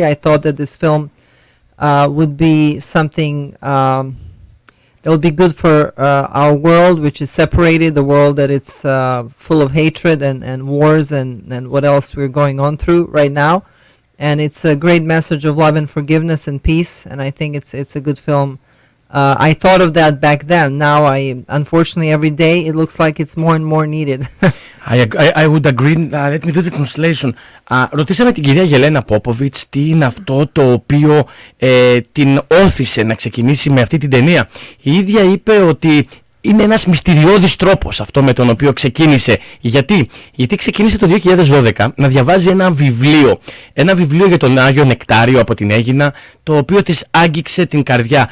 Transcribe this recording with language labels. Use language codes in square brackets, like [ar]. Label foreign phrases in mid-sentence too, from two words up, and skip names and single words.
[en] I thought that this film would be something that would be good for our world, which is separated, the world that it's full of hatred and wars and what else we're going on through right now. And it's a great message of love and forgiveness and peace, and I think it's a good film. I thought of that back then. Now, unfortunately, every day it looks like it's more and more needed. I would agree. Let me do the translation. [el] Ρωτήσαμε την κυρία Γελένα Ποποβιτς τι είναι αυτό το οποίο την όθησε να ξεκινήσει με αυτή την ταινία. Η ίδια είπε ότι είναι ένας μυστηριώδης τρόπος αυτό με τον οποίο ξεκίνησε. Γιατί ξεκίνησε το 2012 να διαβάζει ένα βιβλίο για τον Άγιο Νεκτάριο από την Αίγινα, το οποίο της άγγιξε την καρδιά.